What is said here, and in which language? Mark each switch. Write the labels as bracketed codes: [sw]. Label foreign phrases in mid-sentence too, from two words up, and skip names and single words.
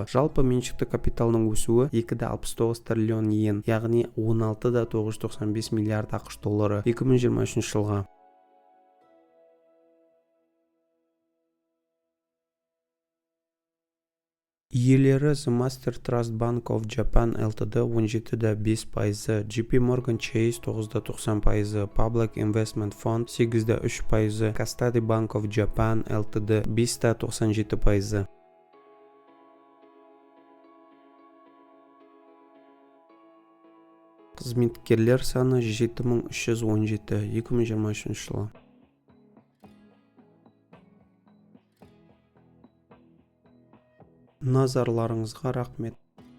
[kk] Жалпы меншікті капиталының өсуі 2,69 триллион йен, яғни 16,995 миллиард ақш доллары 2023 жылға. Иелері The Master Trust Bank of Japan Ltd. 17,5%, JP Morgan Chase 9,90%, Public Investment Fund 8,3%, Custody Bank of Japan Ltd. 5,97%. Қызметкерлер саны 7317 2023 жылы. Назарларыңызға рахмет.